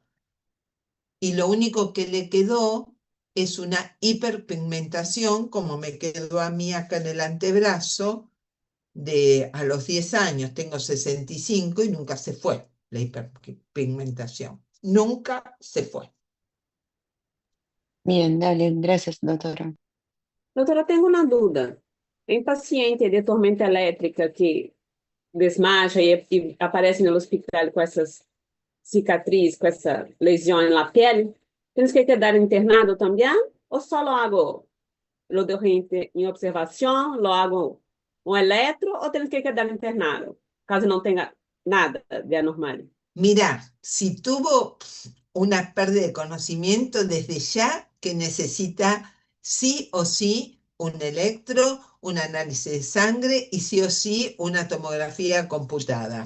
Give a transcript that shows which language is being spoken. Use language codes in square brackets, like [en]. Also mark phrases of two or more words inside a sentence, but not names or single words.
[es] Y lo único que le quedó es una hiperpigmentación, como me quedó a mí acá en el antebrazo, a los 10 años, tengo 65 y nunca se fue la hiperpigmentación. Nunca se fue. Bien, dale, gracias, doctora. [pt] Doutora, tenho uma dúvida. Em paciente de tormenta elétrica que desmaia e aparece no hospital com essas cicatrizes, com essa lesão na pele, temos que quedar internado também? Ou só logo [es] lo dejo [pt] em observação, logo um eletro, ou temos que quedar internado, caso não tenha nada de anormal? [es] Mira, si tuvo una pérdida de conocimiento, desde ya que necesita sí o sí un electro, un análisis de sangre y sí o sí una tomografía computada.